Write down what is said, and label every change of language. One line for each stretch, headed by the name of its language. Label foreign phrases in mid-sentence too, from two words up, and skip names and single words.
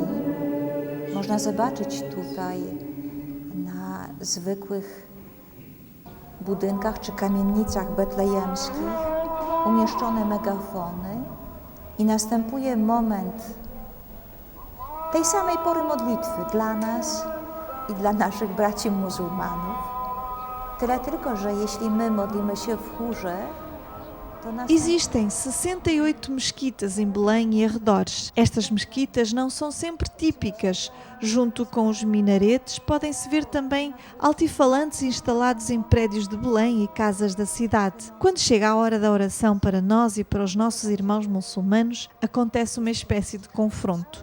Polish: Można zobaczyć tutaj na zwykłych budynkach czy kamienicach betlejemskich umieszczone megafony i następuje moment tej samej pory modlitwy dla nas i dla naszych braci muzułmanów. Tyle tylko, że jeśli my modlimy się w chórze, to nas...
Portuguese: Existem 68 mesquitas em Belém e arredores. Estas mesquitas não são sempre típicas. Junto com os minaretes, podem-se ver também altifalantes instalados em prédios de Belém e casas da cidade. Quando chega a hora da oração para nós e para os nossos irmãos muçulmanos, acontece uma espécie de confronto.